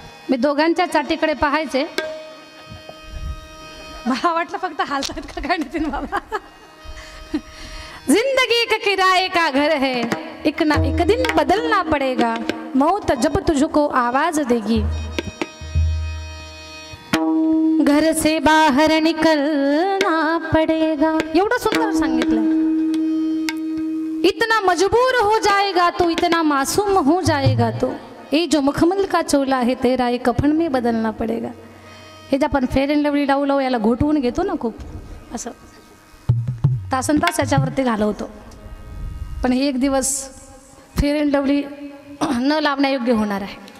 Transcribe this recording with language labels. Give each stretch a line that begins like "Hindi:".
Marathi: मी दोघांच्या चाटीकडे पाहायचे, मला वाटलं फक्त हालतात का काय नितीन बाबा.
Hindi: जिंदगी का किराए का घर है, एक ना एक दिन बदलना पड़ेगा. मौत जब तुझको आवाज देगी, घर से बाहर निकलना पड़ेगा.
Marathi: एवढं सुंदर सांगितलं.
Hindi: इतना मजबूर हो जाएगा तो, इतना मासूम हो जाएगा तो, ये जो मखमल का चोला है तेरा ये कफन में बदलना पड़ेगा.
Marathi: हे जे आपण फेअर अँड लवली लावू लावू याला घोटवून घेतो ना, खूप असं तासन तास याच्यावरती घालवतो, पण हे एक दिवस फेअर अँड लवली न लावण्यायोग्य होणार आहे.